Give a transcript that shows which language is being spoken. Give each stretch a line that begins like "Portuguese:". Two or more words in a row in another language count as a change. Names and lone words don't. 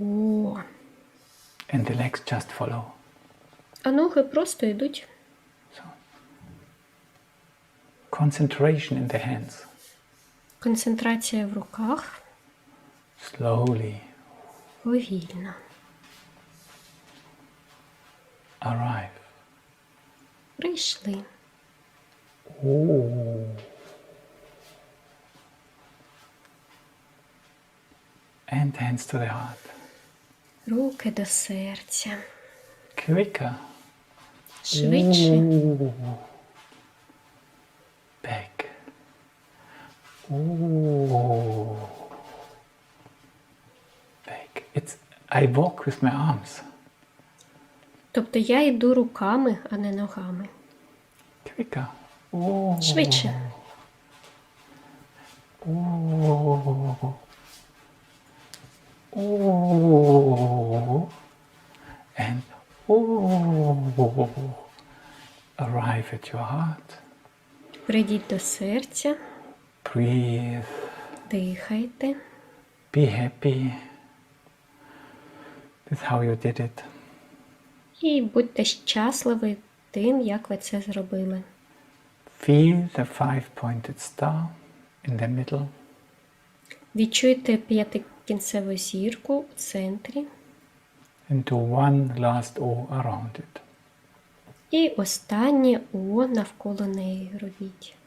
English: And the legs just follow.
Ukrainian: А ноги просто йдуть.
English: So, concentration in the hands.
Ukrainian: Концентрація в руках.
English: Slowly.
Ukrainian: Повільно.
English: Arrive.
Ukrainian: Прийшли.
English: Ooh. And hands to the heart.
Ukrainian: Руки до серця.
English: Quicker.
Ukrainian: Швидше.
English: Ooh. Back. Ooh. Back. I walk with my arms.
Ukrainian: Тобто я йду руками, а не ногами.
English: Quicker. Ooh.
Ukrainian: Швидше. Ooh. Ooh.
English: And ooh. Arrive at your heart.
Ukrainian: Прийдіть до серця.
English: Breathe.
Ukrainian: Дихайте.
English: Be happy with how you did it.
Ukrainian: І будьте щасливі тим, як ви це зробили.
English: Feel the five-pointed star in the middle.
Ukrainian: Відчуйте п'ятикінцеву зірку у центрі.
English: And do one last O around it.
Ukrainian: І останнє О навколо неї робіть.